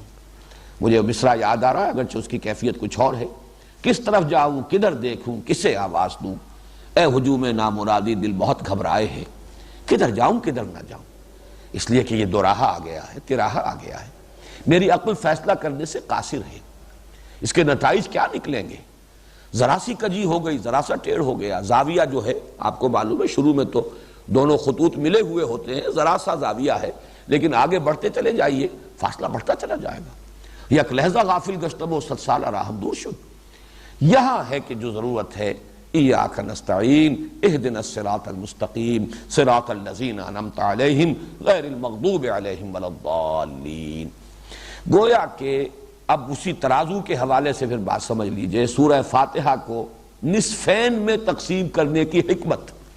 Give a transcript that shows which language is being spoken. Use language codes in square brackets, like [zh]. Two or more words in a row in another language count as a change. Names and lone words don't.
[ur] مجھے مصرع یاد آ رہا ہے اگرچہ اس کی کیفیت کچھ اور ہے، کس طرف جاؤں کدھر دیکھوں کسے آواز دوں، اے ہجوم نامرادی دل بہت گھبرائے ہے، کدھر جاؤں کدھر نہ جاؤں، اس لیے کہ یہ دو راہ آ گیا ہے، تراہا آ گیا ہے، میری عقل فیصلہ کرنے سے قاصر ہے، اس کے نتائج کیا نکلیں گے۔ ذرا سی کجی ہو گئی، ذرا سا ٹیڑھ ہو گیا، زاویہ جو ہے آپ کو معلوم ہے شروع میں تو دونوں خطوط ملے ہوئے ہوتے ہیں، ذرا سا زاویہ ہے، لیکن آگے بڑھتے چلے جائیے فاصلہ بڑھتا چلا جائے گا۔ [fa] یک لحظہ غافل گشتم و 100 سالہ راہم دور شد۔ [ur] یہاں ہے کہ جو ضرورت ہے [ar] ایاک نستعین اہدنا الصراط المستقیم صراط الذین انعمت علیہم غیر المغضوب علیہم ولا الضالین۔ [ur] گویا کہ اب اسی ترازو کے حوالے سے پھر بات سمجھ لیجئے، سورہ فاتحہ کو نصفین میں تقسیم کرنے کی حکمت